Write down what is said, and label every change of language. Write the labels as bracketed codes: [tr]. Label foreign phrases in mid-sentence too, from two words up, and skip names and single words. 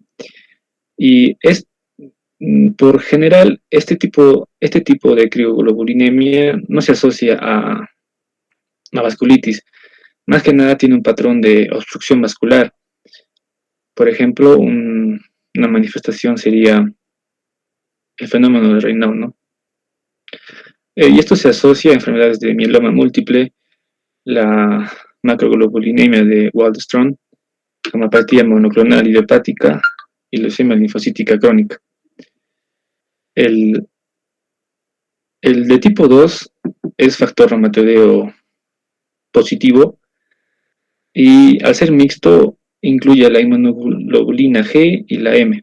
[es] Y por general, este tipo de crioglobulinemia no se asocia a vasculitis. Más que nada tiene un patrón de obstrucción vascular. Por ejemplo, una manifestación sería el fenómeno de Raynaud, ¿no? Y esto se asocia a enfermedades de mieloma múltiple, la macroglobulinemia de Waldenström, gamapatía monoclonal idiopática y leucemia linfocítica crónica. El de tipo 2 es factor reumatoideo positivo y al ser mixto incluye la inmunoglobulina G y la M.